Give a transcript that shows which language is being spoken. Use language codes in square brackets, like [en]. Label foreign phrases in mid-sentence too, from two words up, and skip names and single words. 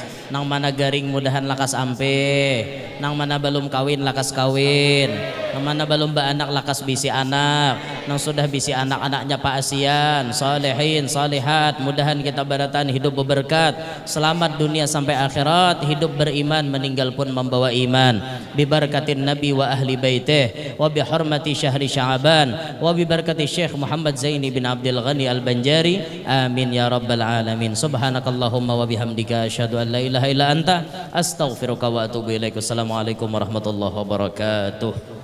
[bjn] nang mana garing mudahan lakas ampe, nang mana belum kawin lakas kawin, nang mana belum anak lakas bisi anak, nang sudah bisi anak-anaknya paasian, salihin salihat, mudahan kita baratan hidup berberkat, selamat dunia sampai akhirat, hidup beriman, meninggal pun membawa iman, [ar] ببركة النبي وأهل بيته، وبحرمة شهر شعبان، وببركة الشيخ محمد زيني بن عبد الغني البنجري، آمين يا رب العالمين. سبحانك اللهم وبحمدك أشهد أن لا إله إلا أنت أستغفرك وأتوب إليك. السلام عليكم ورحمة الله وبركاته.